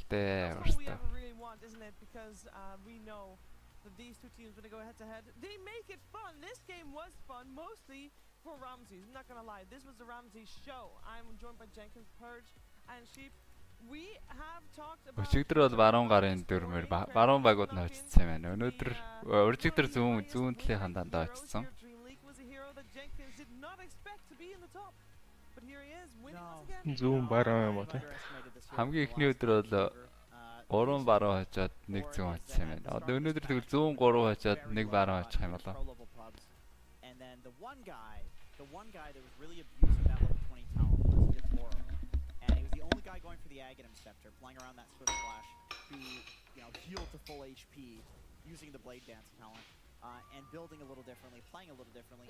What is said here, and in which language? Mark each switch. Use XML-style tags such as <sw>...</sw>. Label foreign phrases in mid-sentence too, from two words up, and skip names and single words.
<en>That's what we ever really want, isn't it? Because we know that these two teams, when they go head-to-head, they make it fun. This game was fun, mostly for Ramses. I'm not gonna lie, this was the Ramses show. I'm joined by Jenkins, Purge, and Sheep. We have talked about...</en> <mn>Өчигдөр бол баруун гарын дөрмөр баруун багууд нь очсон юм байна. Өнөөдөр өчигдөр зүүн талын дандаа очсон.</mn> <en>Dreamleague was a hero that Jenkins did not expect to be in the top. But here he is, winning once again.</en> <mn>Зүүн баруун юм уу те? Хамгийн эхний өдөр бол 3 баруун хожоод 1 зүүн очсон юм байна. Одоо өнөөдөр тэгвэл зүүн 3 хожоод 1 баруун очих юм болоо.</mn> <en>And then the one guy that was really abusing that level 20 talent was Yatoro. And he was the only guy going for the Aghanim Scepter, playing around that Swift Flash to, heal to full HP using the Blade Dance talent. And building a little differently, playing a little differently.</en>